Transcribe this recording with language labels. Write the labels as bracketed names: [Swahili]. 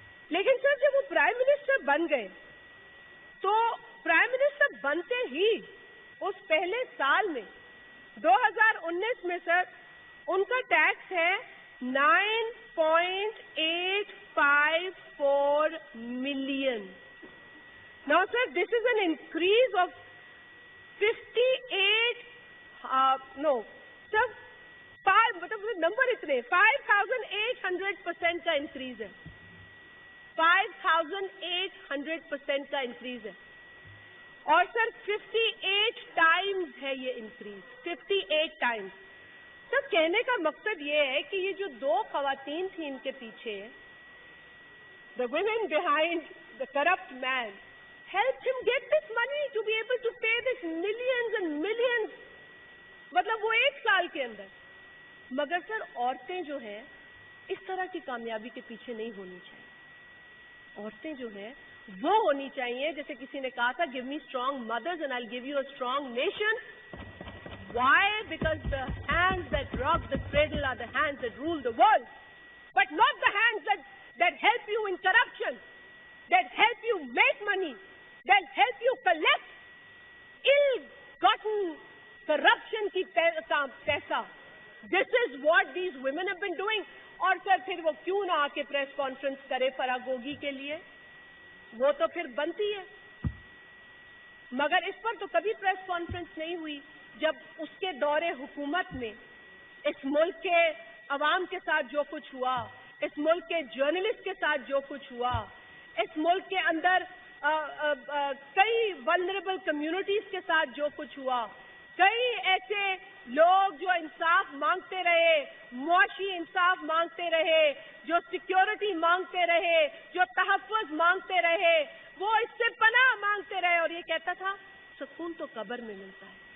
[Hindi] लेकिन सर जब वो प्राइम मिनिस्टर बन गए तो प्राइम मिनिस्टर बनते ही उस पहले साल में 2019 में सर उनका टैक्स है 9.854 million. [English] Now sir, this is an increase of 5,800% [Hindi] का इंक्रीज है. 5,800% का इंक्रीज है. और सर 58 टाइम्स है ये इंक्रीज, 58 टाइम्स. सर कहने का मकसद ये है कि ये जो दो खवातीन थी इनके पीछे, [English] The women behind the corrupt man, helped him get this money to be able to pay this millions and millions. [Hindi] मतलब वो एक साल के अंदर. मगर सर औरतें जो हैं इस तरह की कामयाबी के पीछे नहीं होनी चाहिए. औरतें जो हैं वो होनी चाहिए, जैसे किसी ने कहा था, [English] give me strong mothers and I'll give you a strong nation. Why? Because the hands that rock the cradle are the hands that rule the world, but not the hands that help you in corruption, that help you make money, that help you collect ill-gotten corruption [Hindi] की पैसा. [English] This is what these women have been doing. [Hindi] और sir फिर वो क्यों ना आके press conference करे फराह गोगी के लिए, वो तो फिर बनती है. मगर इस पर तो कभी प्रेस कॉन्फ्रेंस नहीं हुई. जब उसके दौरे हुकूमत में इस मुल्क के अवाम के साथ जो कुछ हुआ, इस मुल्क के जर्नलिस्ट के साथ जो कुछ हुआ, इस मुल्क के अंदर कई वल्नरेबल कम्युनिटीज के साथ जो कुछ हुआ, कई ऐसे लोग जो इंसाफ मांगते रहे, मुआशी इंसाफ मांगते रहे, जो सिक्योरिटी मांगते रहे, जो तहफ़्फ़ुज़ मांगते रहे, वो इससे पनाह मांगते रहे, और ये कहता था सुकून तो कब्र में मिलता है.